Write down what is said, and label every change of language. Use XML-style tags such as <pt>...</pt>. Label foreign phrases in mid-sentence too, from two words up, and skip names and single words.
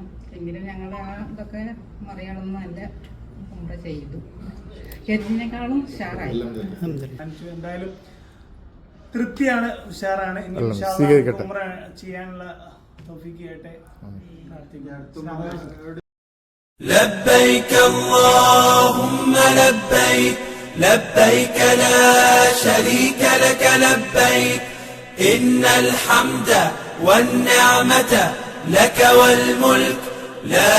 <ml>എങ്കിലും ഞങ്ങൾ ഇതൊക്കെ മറികടന്ന് നല്ല ഉംറ ചെയ്തു. ഇതിനേക്കാളും ഉഷാറായി. എന്തായാലും തൃപ്തിയാണ്, ഉഷാറാണ്. ഇനി ചെയ്യാനുള്ള തൗഫീഖ് ചെയ്യട്ടെ പ്രാർത്ഥിക്കാം.</ml> <ar>لبيك اللهم لبيك لبيك لا شريك لك لبيك إن الحمد والنعمة لك والملك لا</ar>